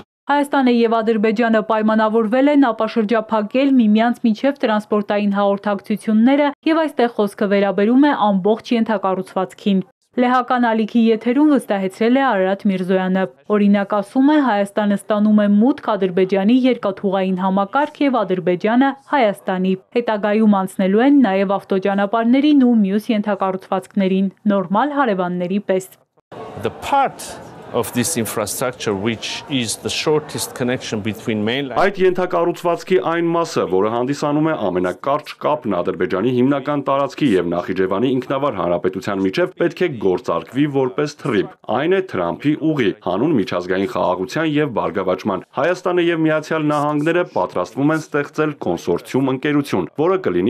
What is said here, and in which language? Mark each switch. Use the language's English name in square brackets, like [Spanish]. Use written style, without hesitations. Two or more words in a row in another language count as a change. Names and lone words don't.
[Armenian] Հայաստանը եւ Ադրբեջանը պայմանավորվել են ապաշրջափակել միմյանց միջև տրանսպորտային հաղորդակցությունները եւ այստեղ խոսքը վերաբերում է ամբողջ ենթակառուցվածքին։ Լեհական ալիքի եթերում վստահեցրել է Արարատ Միրզոյանը։ Օրինակ ասում է, Հայաստանը ստանում է մուտք Ադրբեջանի երկաթուղային համակարգ եւ Ադրբեջանը Հայաստանի։ Հետագայում անցնելու են նաեւ ավտոճանապարհներին ու մյուս ենթակառուցվածքներին, նորմալ հարևանների պես։ [English] The part of this infrastructure which is the shortest connection between mainland [Armenian] Այդ ենթակառուցվածքի այն մասը, որը հանդիսանում է ամենակարճ կապն Ադրբեջանի հիմնական տարածքի եւ Նախիջևանի ինքնավար հանրապետության միջև, պետք է գործարկվի որպես թրիպ։ Այն է Թրամփի ուղի, հանուն միջազգային խաղաղության եւ բարգավաճման։ Հայաստանը եւ Միացյալ Նահանգները պատրաստվում են ստեղծել կոնսորցիում ընկերություն, որը կլինի